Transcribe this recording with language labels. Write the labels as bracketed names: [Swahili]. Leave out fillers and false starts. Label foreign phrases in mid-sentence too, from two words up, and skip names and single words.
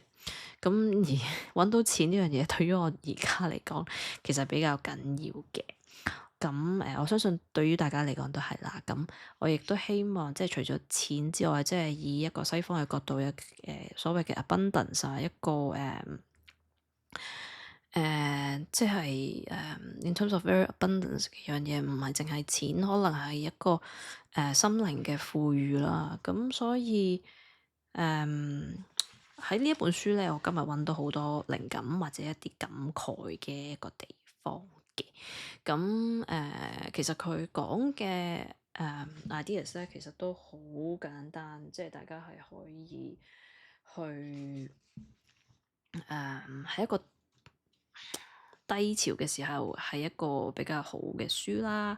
[Cantonese] 咁而揾到錢呢樣嘢對於我而家嚟講，其實比較緊要嘅。咁我相信對於大家嚟講都係啦。咁我亦都希望即係除咗錢之外，即係以一個西方嘅角度，所謂嘅 abundance 啊，一個即係 [English] in terms of very abundance [Cantonese] 嘅樣嘢，唔係淨係錢，可能係一個心靈嘅富裕啦。咁所以喺呢一本書咧，我今日揾到好多靈感或者一啲感慨嘅一個地方嘅。咁其實佢講嘅ideas 咧，其實都好簡單，即係大家係可以去喺一個低潮嘅時候係一個比較好嘅書啦。